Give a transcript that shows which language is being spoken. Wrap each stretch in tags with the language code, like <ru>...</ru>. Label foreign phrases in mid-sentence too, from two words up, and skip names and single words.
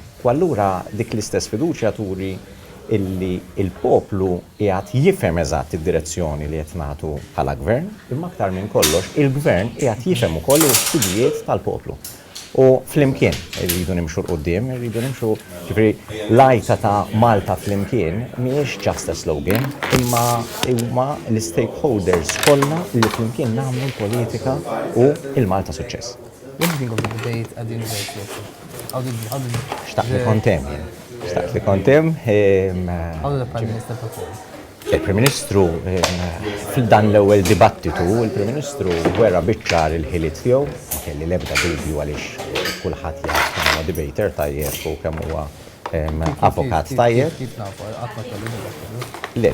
<mt>U allura dik l-istess fiduċja turi illi il-poplu qiegħed jifhem eżatt id-direzzjoni li qed nagħtu bħala gvern, imma aktar minn kollox il-gvern qiegħed jifhem ukoll l-istidijiet tal-poplu. U flimkien irridu nimxu l-qudiem, irridu nimxu ġifieri l-għajta ta' Malta flimkien mhijiex</mt> <en>just a slogan,</en> <mt>imma huma l-stakeholders kollha li flimkien nagħmlu l-politika u il-Malta suċċess.</mt> <en>What do you think of the debate at the university? How did</en> <mt>Xtaqt li kontem jien. Staqt li kontem.</mt> <en>How did the Prime Minister perform?</en> <mt>Il-Prim Ministru fil-dan l-ewwel dibattitu, il-Prim Ministru wera biċċar il-ħiliet tiegħu, kelli l-ebda dubju għaliex kulħadd jaf kemm huwa debater tajjeb u kemm huwa avukat tajjeb. Kif nafu qatt ma kellu Le,</mt>